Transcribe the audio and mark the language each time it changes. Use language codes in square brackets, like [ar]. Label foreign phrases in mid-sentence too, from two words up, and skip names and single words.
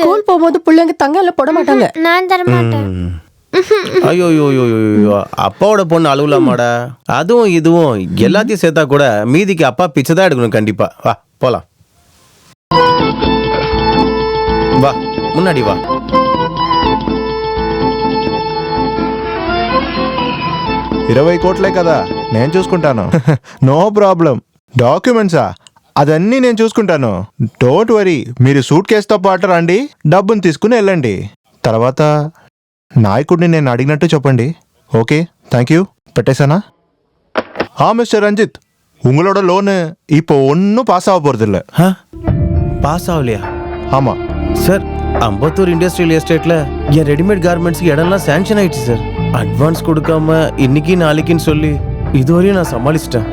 [ta] ஸ்கூல் போகும்போது பிள்ளைங்க தங்க எல்லாம் போட மாட்டாங்க. நான் தர மாட்டேன். ஐயோ அப்பாவோட பொண்ணு அழுவலாமாடா? அதுவும் இதுவும் எல்லாத்தையும் சேர்த்தா கூட மீதிக்கு அப்பா பிச்சை தான் எடுக்கணும் கண்டிப்பா. வா போலாம், வா முன்னாடி வா. [te] ఇరవై కోట్లే కదా, నేను చూసుకుంటాను. [en] no problem. [te] డాక్యుమెంట్సా అదన్నీ నేను చూసుకుంటాను. [en] Don't worry. [te] మీరు సూట్ కేసుతో పాటు రండి, డబ్బుని తీసుకుని వెళ్ళండి. తర్వాత నాయకుడిని నేను అడిగినట్టు చెప్పండి. [en] okay thank you. [ta] பெட்டேசானா? மிஸ்டர் ரஞ்சித், உங்களோட லோனு இப்போ ஒன்றும் பாஸ் ஆக போகிறதில்ல. பாஸ் ஆகலையா? ஆமாம் சார், அம்பத்தூர் இண்டஸ்ட்ரியல் எஸ்டேட்ல என் [en] readymade garmentsக்கு [ta] இடம்லாம் சாங்ஷன் ஆயிடுச்சு சார். அட்வான்ஸ் கொடுக்காம இன்னைக்கு நாளைக்குன்னு சொல்லி இதுவரையும் நான் சமாளிச்சிட்டேன்.